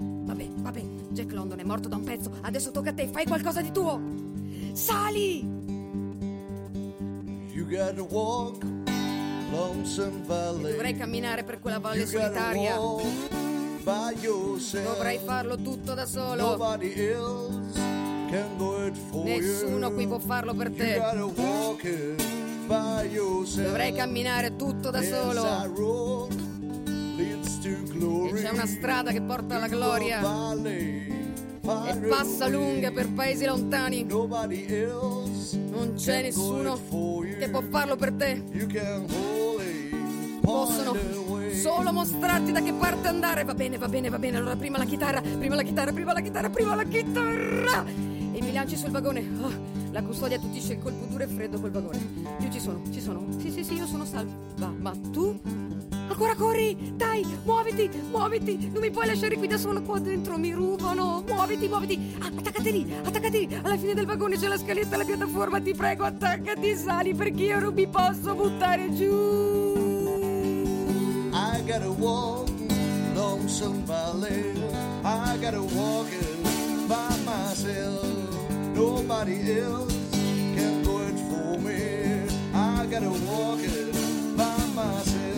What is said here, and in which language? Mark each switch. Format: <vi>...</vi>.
<it>Vabbè, vabbè, Jack London è morto da un pezzo, adesso tocca a te, fai qualcosa di tuo! Sali!</it> <en>You gotta walk lonesome valley.</en> <it>Dovrei camminare per quella valle solitaria. Dovrei farlo tutto da solo.</it> <en>Nobody else can do it for you.</en> <it>Nessuno qui può farlo per te.</it> <en>You gotta walk it by yourself.</en> <it>Dovrei camminare tutto da solo. E c'è una strada che porta alla gloria e passa lunga per paesi lontani. Non c'è nessuno che può farlo per te. Possono solo mostrarti da che parte andare. Va bene, va bene, va bene. Allora prima la chitarra, prima la chitarra, prima la chitarra, prima la chitarra. E mi lanci sul vagone. Oh, la custodia attutisce il colpo duro e freddo col vagone. Io ci sono, sì, sì, sì, io sono salva. Ma tu? Ancora corri, dai, muoviti, muoviti, non mi puoi lasciare qui da solo, qua dentro mi rubano, muoviti, muoviti, attaccati lì, alla fine del vagone c'è la scaletta, la piattaforma, ti prego, attaccati, sali, perché io non mi posso buttare giù.</it> <en>I gotta walk, lonesome valley, I gotta walk it by myself, nobody else can do it for me, I gotta walk it by myself.</en>